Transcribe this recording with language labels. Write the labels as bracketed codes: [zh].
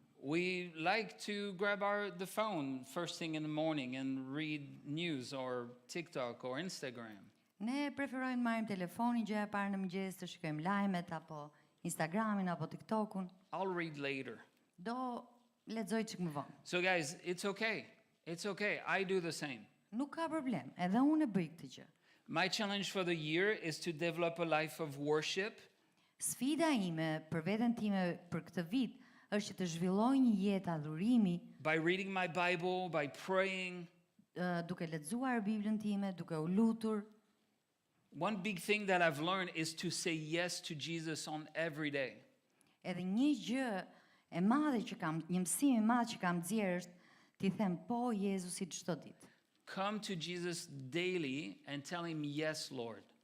[en] We like to grab the phone first thing in the morning and read news or TikTok or Instagram. [sq] Ne preferojmë marrim telefonin gjëja e parë në mëngjes të shikojmë lajmet apo Instagramin apo TikTokun. [en] I'll read later. [sq] Do lexoj çik më vonë. [en] So guys, it's okay. It's okay. I do the same. [sq] Nuk ka problem, edhe unë e bëj këtë gjë. [en] My challenge for the year is to develop a life of worship. [sq] Sfida ime për veten time për këtë vit është që të zhvilloj një jetë adhurimi [en] By reading my Bible, by praying. [sq] Duke lexuar Biblën time, duke u lutur. [en] One big thing that I've learned is to say yes to Jesus on every day. [sq] Edhe një gjë e madhe që kam, një mësim I madh që kam nxjerrë është t'i them po Jezusit çdo ditë. [en] Come to Jesus daily and tell him yes, Lord.